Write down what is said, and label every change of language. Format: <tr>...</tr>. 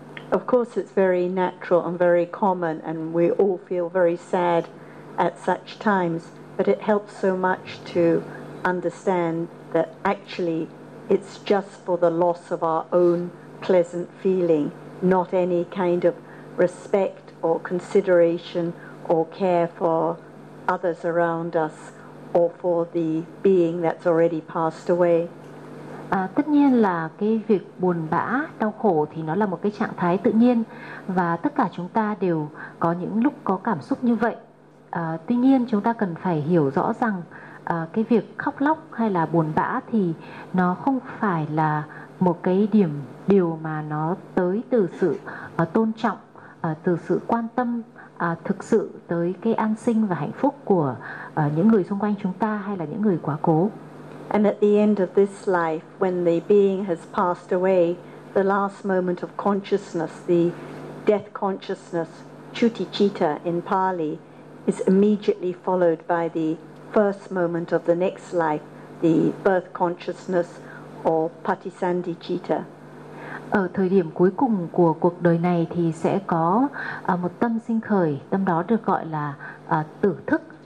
<en>Of course it's very natural and very common and we all feel very sad at such times, but it helps so much to understand that actually it's just for the loss of our own pleasant feeling, not any kind of respect or consideration or care for others around us or for the being that's already passed away.</en> <vi>Tất nhiên là cái việc buồn bã, đau khổ thì nó là một cái trạng thái tự nhiên và tất cả chúng ta đều có những lúc có cảm xúc như vậy. Tuy nhiên chúng ta cần phải hiểu rõ rằng cái việc khóc lóc hay là buồn bã thì nó không phải là một cái điều mà nó tới từ sự tôn trọng, từ sự quan tâm thực sự tới cái an sinh và hạnh phúc của những người xung quanh chúng ta hay là những người quá cố.</vi> <en>And at the end of this life, when the being has passed away, the last moment of consciousness, the death consciousness, chuti-chitta in Pali, is immediately followed by the first moment of the next life, the birth consciousness or patisandhi-chitta.</en> <vi>Ở thời điểm cuối cùng của cuộc đời này thì sẽ có một tâm sinh khởi, tâm đó được gọi là tử thức.</vi>